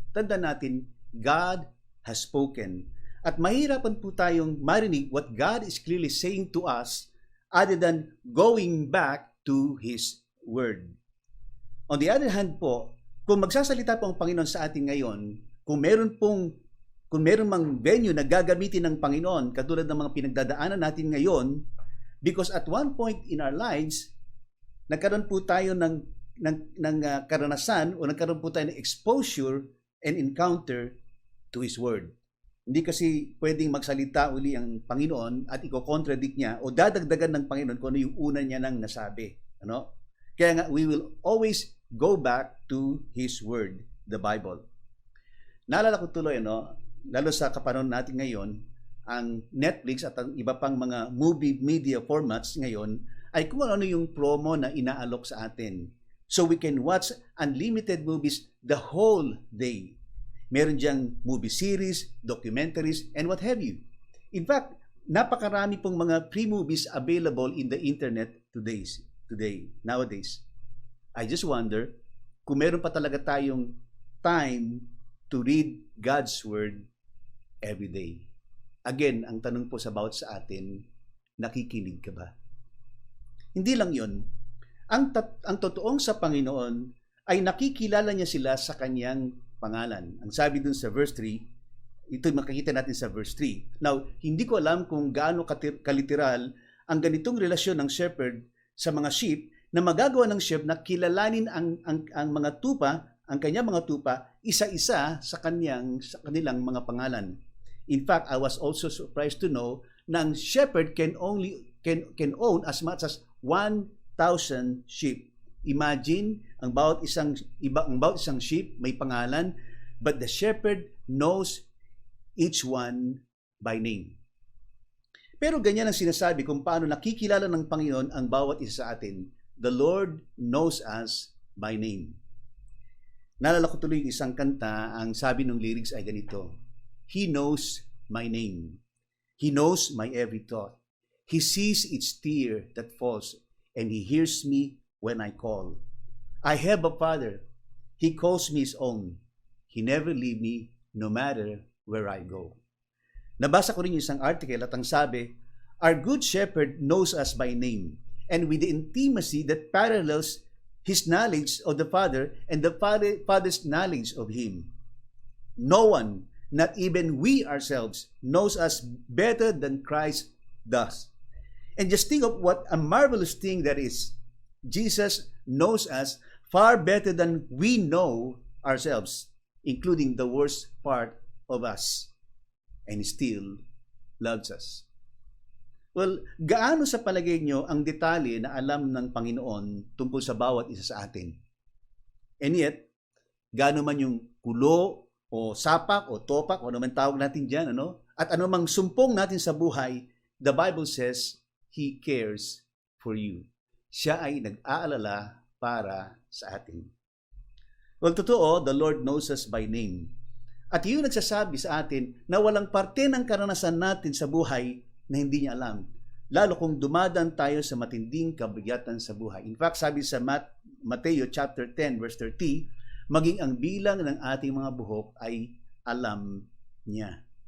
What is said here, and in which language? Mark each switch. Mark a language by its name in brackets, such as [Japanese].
[Filipino] Tandaan natin, [English] God has spoken. [Filipino] At mahirapan po tayong marinig [English] what God is clearly saying to us other than going back to His Word. On the other hand [Filipino] po, kung magsasalita po ang Panginoon sa atin ngayon, kung meron mang venue na gagamitin ng Panginoon, katulad ng mga pinagdadaanan natin ngayon, [English] because at one point in our lives, [Filipino] nagkaroon po tayo ng karanasan o nagkaroon po tayo ng [English] exposure and encounter to His Word. [Filipino] Hindi kasi pwedeng magsalita uli ang Panginoon at i-contradict niya o dadagdagan ng Panginoon kung ano yung una niya nang nasabi. Ano? Kaya nga, [English] we will always go back to His Word, the Bible. [Filipino] Naalala ko tuloy, lalo sa kapanahon natin ngayon, ang Netflix at ang iba pang mga movie media formats ngayon ay kung ano yung promo na inaalok sa atin. [English] So we can watch unlimited movies the whole day. [Filipino] Meron diyang [English] movie series, documentaries, and what have you. In fact, [Filipino] napakarami pong mga [English] free movies available in the internet nowadays. I just wonder [Filipino] kung meron pa talaga tayong [English] time to read God's Word every day. [Filipino] Again, ang tanong po sa bawat sa atin, nakikinig ka ba? Hindi lang yun. Ang totoong sa Panginoon ay nakikilala niya sila sa Kanyang pangalan. Ang sabi dun sa verse 3, ito makikita natin sa verse 3. Now, hindi ko alam kung gaano kaliteral ang ganitong relasyon ng shepherd sa mga sheep na magagawa ng shepherd na kilalanin ang mga tupa, ang kanyang mga tupa, isa-isa sa kanilang mga pangalan. [English] In fact, I was also surprised to know [Filipino] na ang [English] shepherd can own as much as 1,000 sheep. Imagine, [Filipino] ang bawat isang [English] sheep [Filipino] may pangalan, [English] but the shepherd knows each one by name. [Filipino] Pero ganyan ang sinasabi kung paano nakikilala ng Panginoon ang bawat isa sa atin. [English] The Lord knows us by name. [Filipino] Naalala ko tuloy yung isang kanta, ang sabi ng lyrics ay ganito, [English] He knows my name. He knows my every thought. He sees each tear that falls, and He hears me when I call. I have a Father. He calls me His own. He never leave me no matter where I go. [Filipino] Nabasa ko rin yung isang article at ang sabi, [English] Our good shepherd knows us by name, and with the intimacy that parallels His knowledge of the Father and the Father's knowledge of Him. No one, not even we ourselves, knows us better than Christ does. And just think of what a marvelous thing that is. Jesus knows us far better than we know ourselves, including the worst part of us. And He still loves us. [Filipino] Well, gaano sa palagay nyo ang detalye na alam ng Panginoon tungkol sa bawat isa sa atin? And yet, gaano man yung kulo o sapak o topak o ano man tawag natin dyan, at ano mang sumpong natin sa buhay, [English] the Bible says, He cares for you. [Filipino] Siya ay nag-aalala para sa atin. [English] Well, [Filipino] totoo, [English] the Lord knows us by name. [Filipino] At yun nagsasabi sa atin na walang parte ng karanasan natin sa buhay na hindi niya alam. lalo kung dumadaan tayo sa matinding kabigatan sa buhay. In fact, sabi sa Mateo chapter 10 verse 30, maging ang bilang ng ating mga buhok ay alam niya.